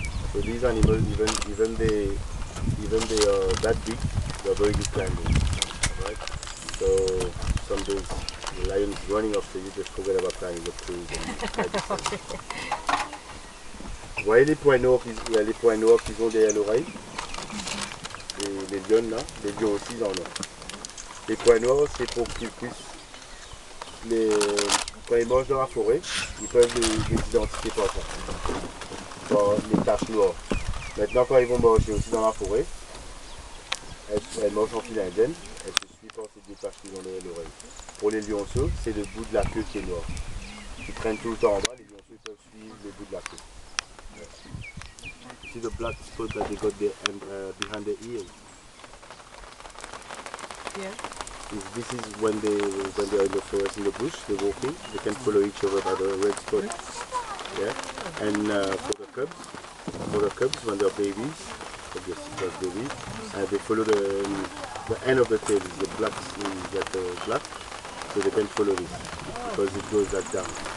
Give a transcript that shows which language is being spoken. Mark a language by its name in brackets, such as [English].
[English] So these animals, even they are that big, they are very good climbers, right? So some days the lion is running after you, just forget about climbing the trees and try to climb. [French] Vous voyez les points noirs qu'ils ont derrière l'oreille? Les lions là, les lions aussi ils en ont. Les points noirs c'est pour qu'ils puissent, quand ils mangent dans la forêt, ils peuvent les identifier par ça. Par les taches noires. Maintenant quand ils vont manger aussi dans la forêt, elles mangent en file indienne, elles se suivent par ces deux taches qu'ils ont derrière l'oreille. Pour les lionceaux, c'est le bout de la queue qui est noir. Ils traînent tout le temps en bas, les lionceaux ils peuvent suivre le bout de la queue. [English] You see the black spot that they got behind their ears? Yeah. This is when they're in the forest, in the bush, they're walking, they can follow each other by the red spot. Yeah. And for the cubs when they're babies, obviously babies, they follow the end of the tail, the black black, so they can follow this because it goes like down.